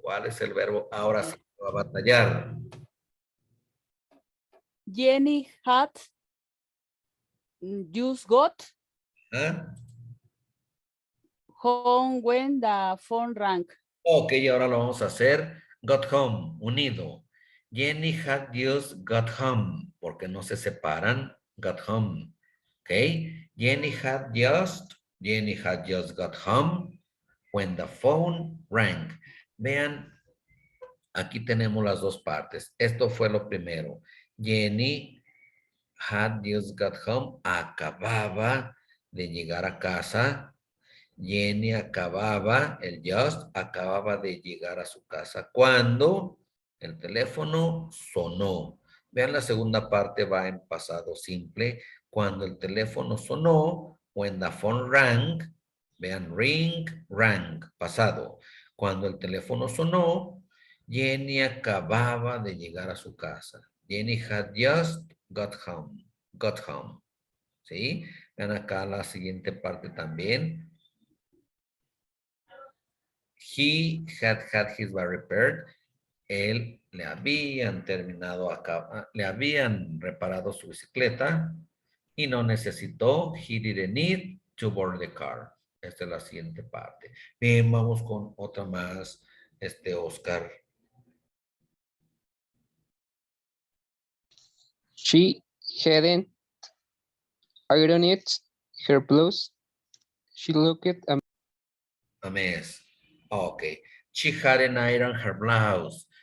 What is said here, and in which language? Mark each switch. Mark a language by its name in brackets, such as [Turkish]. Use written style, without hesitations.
[Spanish] ¿Cuál es el verbo? Ahora sí va a batallar. [English] Jenny had just got ¿Ah? home when the phone rang. [Spanish] Ok, ahora lo vamos a hacer. [English] Got home, [Spanish] unido. [English] Jenny had just got home, [Spanish] porque no se separan. [English] Got home. Ok. Jenny had just got home when the phone rang. [Spanish] Vean, aquí tenemos las dos partes. Esto fue lo primero. [English] Jenny had just got home. [Spanish] Acababa de llegar a casa. Jenny acababa de llegar a su casa cuando el teléfono sonó. Vean, la segunda parte va en pasado simple. Cuando el teléfono sonó, [English] when the phone rang, [Spanish] vean, ring, rang, pasado. Cuando el teléfono sonó, Jenny acababa de llegar a su casa. [English] Jenny had just got home. ¿Sí? [Spanish] Vean acá la siguiente parte también. [English] He had his bike repaired. [Spanish] Él le habían le habían reparado su bicicleta y no necesitó. [English] He didn't need to borrow the car. [Spanish] Esta es la siguiente parte. Bien, vamos con otra más, Oscar. [English] She hadn't ironed her blouse. She looked A mess. Okay. She hadn't ironed her blouse.